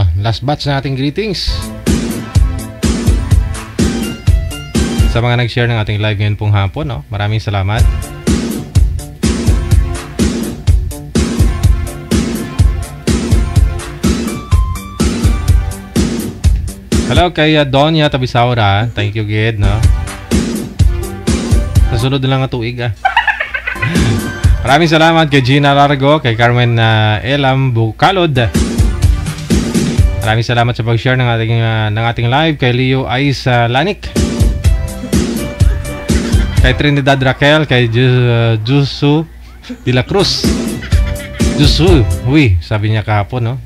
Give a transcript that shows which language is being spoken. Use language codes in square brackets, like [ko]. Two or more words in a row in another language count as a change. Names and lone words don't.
[en] Last batch [tl] na ating greetings. Sa mga nag-share ng ating live ngayon pong hapon, no? Maraming salamat. Hello kay Donya Tabisaura. [en] Thank you, [hil] Gid, no? Nasunod na lang ang tuig, ah. [tl] Maraming salamat kay Gina Largo, kay Carmen Elam Bucalod. Maraming salamat sa pag-share ng ating live, kay Leo Ais Lanik, kay Trinidad Raquel, kay Jusu de la Cruz. Jusu, uy, sabi niya kahapon, no?